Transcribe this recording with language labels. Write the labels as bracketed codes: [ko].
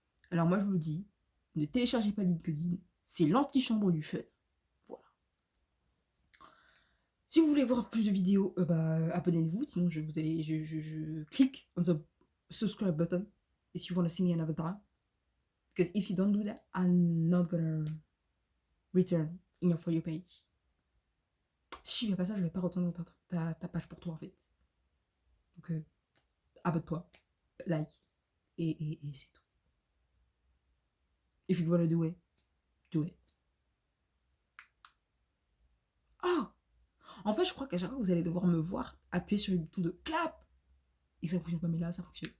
[fr] Alors moi je vous le dis, ne téléchargez pas LinkedIn, c'est l'antichambre du fun. Voilà. Si vous voulez voir plus de vidéos, abonnez-vous, sinon je clique [en] on the subscribe button if you want to see me another time. Because if you don't do that, I'm not gonna return in your For You page. [fr] Si je fais pas ça, je vais pas retourner dans ta page pour toi en fait. Donc abonne-toi, like, et c'est tout. [en] If you wanna do it, do it. [fr] Oh! En fait, je crois qu'à chaque fois que vous allez devoir me voir appuyer sur le bouton de clap. Et ça ne fonctionne pas, mais là, ça fonctionne.